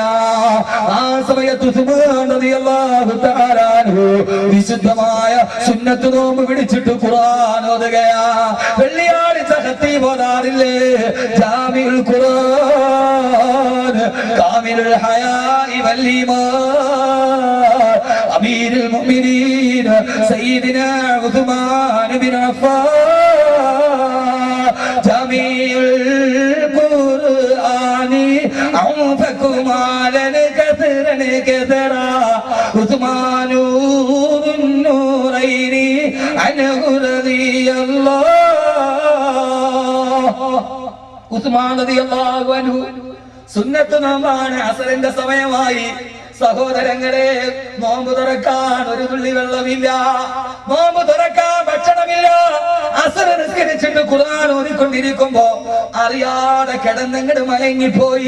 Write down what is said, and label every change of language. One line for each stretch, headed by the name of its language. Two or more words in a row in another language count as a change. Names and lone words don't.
Malayalam: ആ സമയത്ത് ഉസ്മാൻ
Arabic: رضي الله تعالى عنه
Malayalam: വിശുദ്ധമായ സുന്നത്ത് നോമ്പ് പിടിച്ചിട്ട് ഖുർആൻ ഓതുകയാ. വെള്ളിയാഴ്ച ഖത്തീബ് ഓതാറില്ലേ?
Arabic: جامع القرآن كامل الحياء أمير المؤمنين سيدنا عثمان بن عفان جميع القرآن أنفقكم على كثرا عثمان ذو النورين عنه رضي الله.
Malayalam: ഉസ്മാൻ
Arabic: رضي الله عنه
Malayalam: സുന്നത്ത് നോമ്പാണ്. അസറിന്റെ സമയമായി. സഹോദരങ്ങളെ, നോമ്പ് തുറക്കാൻ ഒരു തുള്ളി വെള്ളമില്ല, നോമ്പ് തുറക്കാൻ ഭക്ഷണമില്ല. അസർ നിസ്കരിച്ചിട്ട് ഖുർആൻ ഓതിക്കൊണ്ടിരിക്കുമ്പോ അറിയാതെ കിടന്നങ്ങട് മയങ്ങിപ്പോയി.